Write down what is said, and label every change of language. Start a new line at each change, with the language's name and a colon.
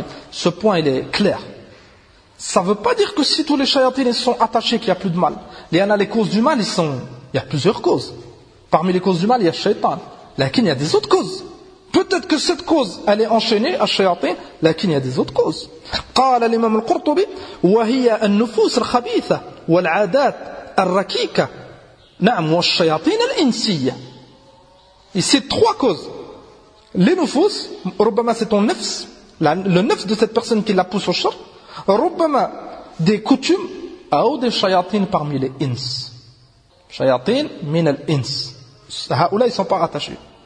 French: Ce point, il est clair. Ça ne veut pas dire que si tous les shayatines sont attachés qu'il n'y a plus de mal. Il y en a les causes du mal, ils sont... il y a plusieurs causes. Parmi les causes du mal, il y a shaytan. Lakin, il y a des autres causes. Peut-être que cette cause, elle est enchaînée à shayatin, lakin, il y a des autres causes.
Arabic: قال الإمام القرطبي وهي النفوس الخبيثة والعادات الركيكة نعم والشياطين الإنسية.
French: Et c'est trois causes. Les nufus, ربما c'est ton nefs, le nefs de cette personne qui la pousse au shirk. Rubama, des coutumes ou des shayatines parmi les ins. Shayatin min al ins. Ceux-là, ils ne sont pas rattachés.